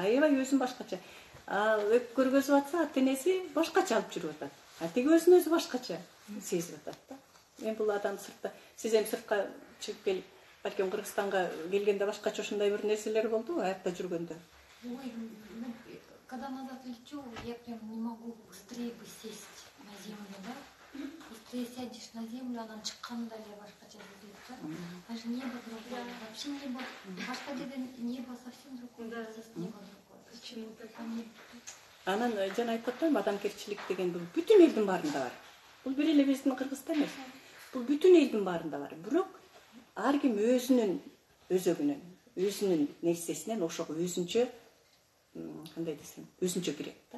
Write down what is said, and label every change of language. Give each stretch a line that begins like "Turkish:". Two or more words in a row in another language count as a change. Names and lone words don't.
Kyrgyz: Аябай өзүн башкача. Ал көргөзүп атса, ата-энеси башкача алып жүрүп атат. А тиги өзүн өзү башкача сезип атат да. Мен бул адам сыртта, сиз эми сыртка чыгып келип, балким Кыргызстанга келгенде башкача ошондой бир нерселер болдубу, аякта жүргөндө? Ой,
Russian: когда назад лечу, я прям не могу быстрее бы сесть на землю, да? Быстрее сядешь на землю, она
Kyrgyz: чыкканда эле башкача сезилет, да?
Russian: Даже небо другое, вообще небо,
Kyrgyz: башка жерде
Russian: небо совсем другое, здесь небо другое.
Kyrgyz: Анан жана айтып атпаймынбы, адамгерчилик деген бул бүтүн элдин баарында бар. Бул бир эле биздин Кыргызда эмес. Бул бүтүн элдин баарында бар. Бирок ар ким өзүнүн өзөгүнөн, өзүнүн нерсесинен ошого өзүнчө кандай десем, өзүнчө кирет да.